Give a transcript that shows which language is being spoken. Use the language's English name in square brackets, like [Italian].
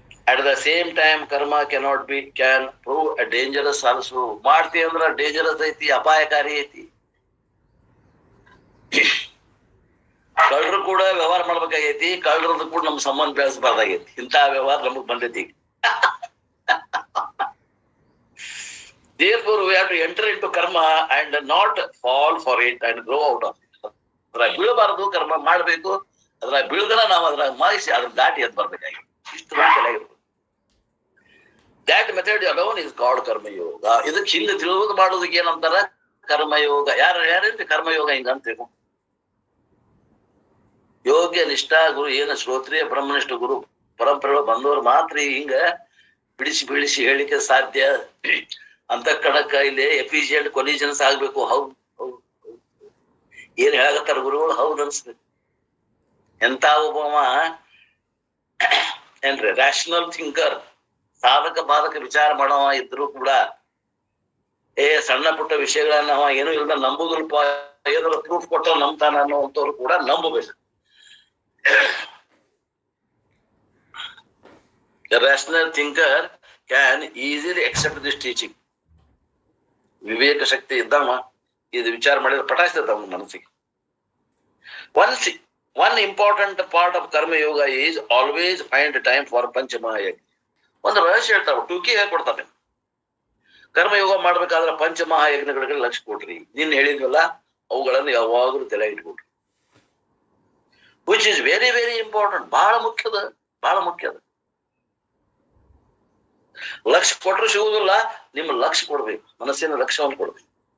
[English] At the same time karma can prove a dangerous also. [Kannada] ಮಾಡ್ತಿ ಅಂದ್ರ ಡೇಂಜರಸ್ ಐತಿ, ಅಪಾಯಕಾರಿ ಐತಿ. ಕಳ್ಳರು ಕೂಡ ವ್ಯವಹಾರ ಮಾಡ್ಬೇಕಾಗೈತಿ, ಕಳ್ಳರದ್ದು ಕೂಡ ನಮ್ ಸಂಬಂಧ ಬೆಳೆಸಬಾರ್ದಾಗೈತಿ. ಇಂಥ ವ್ಯವಹಾರ ನಮಗ್ ಬಂದೈತಿ. [English] Therefore, we have to enter into karma and not fall for it and grow out of it. [Kannada] ಅದ್ರಾಗ ಬೀಳಬಾರದು, ಕರ್ಮ ಮಾಡ್ಬೇಕು. ಅದ್ರಾಗ ಬೀಳ್ದನ ನಾವು ಅದ್ರಾಗ ಮಾಡಿಸಿ ಅದ್ರ ದಾಟಿ ಎದ್ ಬರ್ಬೇಕಾಗಿ. ಇಷ್ಟು ತಲೆಯಾಗಿರ್ಬೋದು. [English] That method alone is god karma yoga. [Kannada] ಇದಕ್ಕೆ ಹಿಂದೆ ತಿಳಿದು ಮಾಡೋದಕ್ಕೆ ಏನಂತಾರ? ಕರ್ಮಯೋಗ. ಯಾರೇನ್ರಿ ಕರ್ಮಯೋಗ ಹಿಂಗಂತೇನು? ಯೋಗ್ಯ ನಿಷ್ಠಾ ಗುರು, ಏನು ಶ್ರೋತ್ರಿಯ ಬ್ರಹ್ಮನಿಷ್ಠ ಗುರು ಪರಂಪರೆಗಳು ಬಂದವರು ಮಾತ್ರ ಹಿಂಗ ಬಿಡಿಸಿ ಬಿಡಿಸಿ ಹೇಳಿಕೆ ಸಾಧ್ಯ. ಅಂತ ಕಣಕ್ಕ ಇಲ್ಲಿ [English] efficient collisions [Kannada] ಆಗ್ಬೇಕು. ಹೌದು ಹೌದು ಏನ್ ಹೇಳಕತ್ತಾರ ಗುರುಗಳು? ಹೌದು ಅನ್ಸ್ಬೇಕು. ಎಂತ ಒಬ್ಬವ ಏನ್ರಿ [English] rational thinker, [Kannada] ಸಾಧಕ ಬಾಧಕ ವಿಚಾರ ಮಾಡವ ಇದ್ರು ಕೂಡ ಸಣ್ಣ ಪುಟ್ಟ ವಿಷಯಗಳನ್ನ ಅವ ಏನೂ ಇಲ್ದ ನಂಬುದಲ್ಪ, ಏನಾದ್ರು ಪ್ರೂಫ್ ಕೊಟ್ಟ ನಂಬ್ತಾನ ಅನ್ನೋಂಥವ್ರು ಕೂಡ ನಂಬಬೇಕು. [English] The rational thinker can easily accept this teaching. [Kannada] ವಿವೇಕ ಶಕ್ತಿ ಇದ್ದವ ಇದು ವಿಚಾರ ಮಾಡಿದ್ರೆ ಪಟಾಯಿಸ್ತದ ಅವನ ಮನಸ್ಸಿಗೆ. [English] One important part of karma yoga is always find time for panchamahayajna. [Kannada] ಒಂದು ರಹಸ್ಯ ಹೇಳ್ತಾವ, ಟೂಕಿ ಹೇಳ್ಕೊಡ್ತಾನೆ. ಕರ್ಮಯೋಗ ಮಾಡ್ಬೇಕಾದ್ರೆ ಪಂಚಮಹಾಯಜ್ಞಗಳಿಗೆ ಲಕ್ಷ್ಯ ಕೊಡ್ರಿ. ನಿನ್ನ ಹೇಳಿದ್ವಲ್ಲ ಅವುಗಳನ್ನು ಯಾವಾಗಲೂ ತಲೆ ಇಟ್ಕೊಡ್ರಿ. [English] Which is very very important. [Kannada] ಬಹಳ ಮುಖ್ಯದ, ಬಹಳ ಮುಖ್ಯದ. ಲಕ್ಷ್ಯ ಕೊಟ್ಟರು ಸಿಗುವುದಿಲ್ಲ, ನಿಮ್ಮ ಲಕ್ಷ್ಯ ಕೊಡ್ಬೇಕು, ಮನಸ್ಸಿನ ಲಕ್ಷ್ಯವನ್ನು ಕೊಡ್ಬೇಕು.